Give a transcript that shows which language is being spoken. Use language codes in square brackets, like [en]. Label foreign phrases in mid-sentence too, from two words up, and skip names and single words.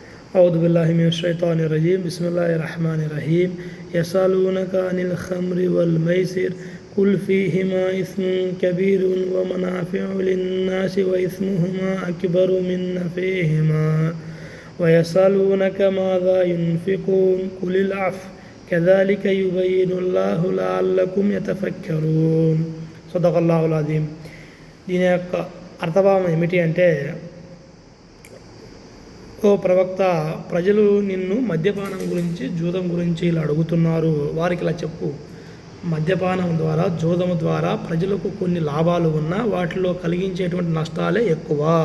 [ar] أعوذ بالله من الشيطان الرجيم بسم الله الرحمن الرحيم يسألونك عن الخمر والميسر قل فيهما إثم كبير ومنافع للناس وإثمهما أكبر من نفعهما ويسألونك ماذا ينفقون قل العفو كذلك يبين الله لعلكم يتفكرون صدق الله العظيم. [te] దీని యొక్క అర్థభావం ఏమిటి అంటే, ఓ ప్రవక్త, ప్రజలు నిన్ను మద్యపానం గురించి జూదం గురించి ఇలా అడుగుతున్నారు. వారికి ఇలా చెప్పు, మద్యపానం ద్వారా జూదము ద్వారా ప్రజలకు కొన్ని లాభాలు ఉన్నా వాటిలో కలిగించేటువంటి నష్టాలే ఎక్కువ.